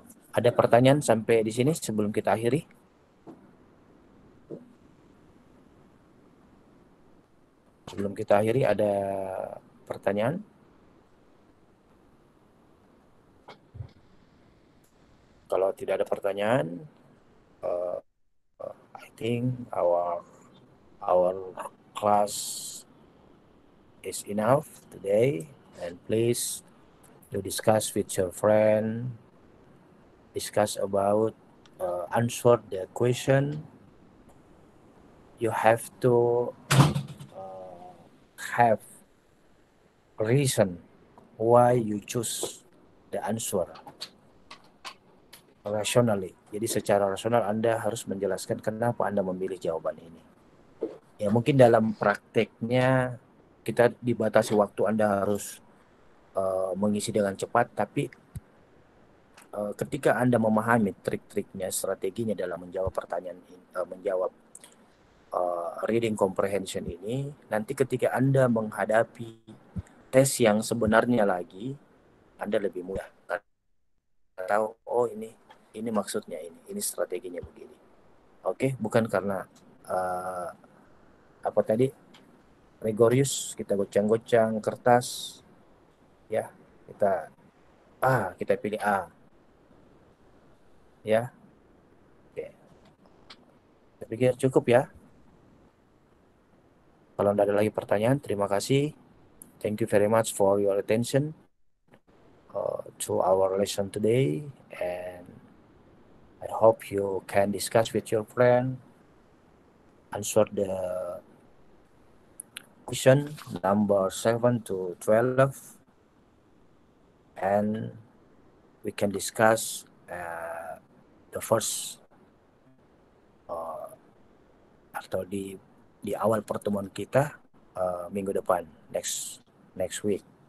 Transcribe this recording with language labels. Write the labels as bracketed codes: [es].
[id] Ada pertanyaan sampai di sini sebelum kita akhiri? Sebelum kita akhiri ada pertanyaan? [en] Kalau tidak ada pertanyaan, I think our class is enough today, and please to discuss with your friend, discuss about answer the question. You have to have reason why you choose the answer rationally. [id] Jadi secara rasional Anda harus menjelaskan kenapa Anda memilih jawaban ini. Ya mungkin dalam prakteknya kita dibatasi waktu, Anda harus mengisi dengan cepat, tapi ketika Anda memahami trik-triknya, strateginya dalam menjawab pertanyaan ini, menjawab reading comprehension ini, nanti ketika Anda menghadapi tes yang sebenarnya lagi, Anda lebih mudah. Tahu, oh ini maksudnya ini strateginya begini. Oke, bukan karena apa tadi rigorous, kita gocang-gocang kertas, ya kita pilih A, ya. Oke, saya pikir cukup ya. Kalau tidak ada lagi pertanyaan, terima kasih. [en] Thank you very much for your attention to our lesson today, and I hope you can discuss with your friend, answer the question number 7 to 12, and we can discuss the first atau di awal pertemuan kita minggu depan, next week.